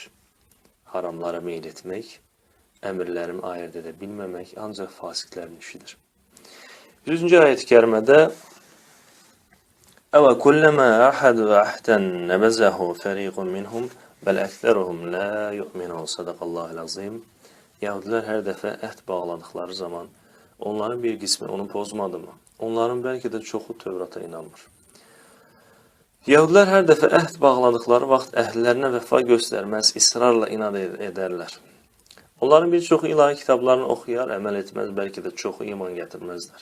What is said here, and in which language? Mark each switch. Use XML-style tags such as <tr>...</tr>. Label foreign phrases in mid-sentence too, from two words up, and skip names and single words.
<az>Haramlara meyl etmək, əmrlərimi ayırt edə bilməmək ancaq fasiqlərin işidir. 100-cü ayət-i kərimədə</az> <ar>أوكلما عاهدوا عهدا نبذه فريق منهم بل أكثرهم لا يؤمنون صدق الله العظيم.</ar> <az>Yahudilər hər dəfə əhd bağladıqları zaman onların bir qismi onu pozmadı mı? Onların bəlkə də çoxu Tövrata inanmır. Yahudilər hər dəfə əhd bağladıqları vaxt əhllərinə vəfa göstərməz, israrla inad edərlər. Onların bir çoxu ilahi kitablarını oxuyar, əməl etməz, bəlkə də çoxu iman gətirməzlər.</az>